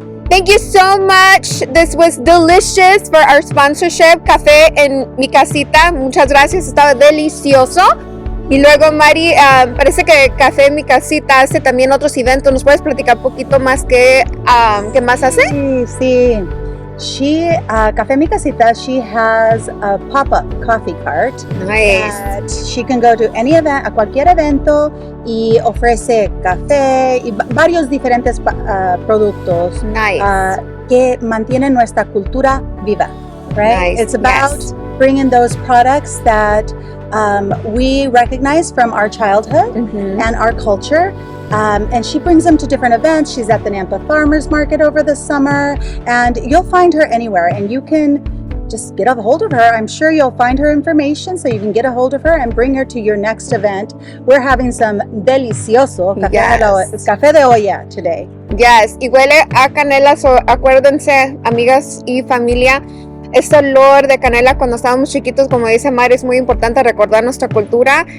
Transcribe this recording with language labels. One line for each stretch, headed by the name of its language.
English: Thank you so much. This was delicious for our sponsorship, Café en mi casita.
Spanish: Muchas gracias, estaba delicioso. Y luego Mari, parece que Café en mi casita hace también otros eventos. ¿Nos puedes platicar un poquito más qué más hace? Sí.
English: Café Mi Casita, she has a pop-up coffee cart. Nice. That she can go to any event,
Spanish: a cualquier evento, y ofrece café y varios diferentes productos
English: Nice.
Spanish: que mantienen nuestra cultura viva.
English: Right? Nice. It's about Yes. bringing those products that we recognize from our childhood and our culture. And she brings them to different events. She's at the Nampa Farmers Market over the summer, and you'll find her anywhere. And you can just get a hold of her. I'm sure you'll find her information so you can get a hold of her and bring her to your next event. We're having some
Spanish: delicioso café de olla
English: today.
Spanish: Yes, y huele a canela, so acuérdense, amigas y familia, este olor de canela cuando estábamos chiquitos, como dice Mari, es muy importante recordar nuestra cultura.